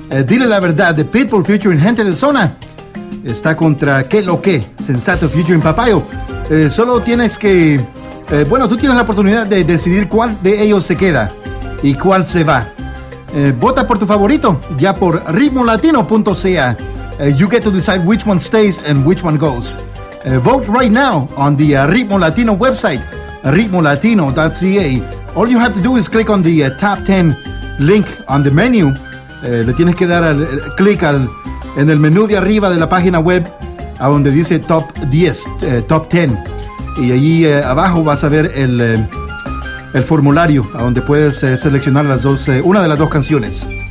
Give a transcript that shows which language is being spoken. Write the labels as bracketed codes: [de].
[es] Dile la Verdad de Pitbull featuring Gente de Zona está contra Qué Lo Que, Sensato featuring Papayo. Solo tienes que... bueno, tú tienes la oportunidad de decidir cuál de ellos se queda y cuál se va. Vota por tu favorito, ya por ritmolatino.ca. [en] You get to decide which one stays and which one goes. Vote right now on the Ritmo Latino website, ritmolatino.ca. All you have to do is click on the top 10 link on the menu. [es] Le tienes que dar clic en el menú de arriba de la página web, a donde dice top 10, top 10. Y allí abajo vas a ver el formulario, a donde puedes seleccionar las dos, una de las dos canciones.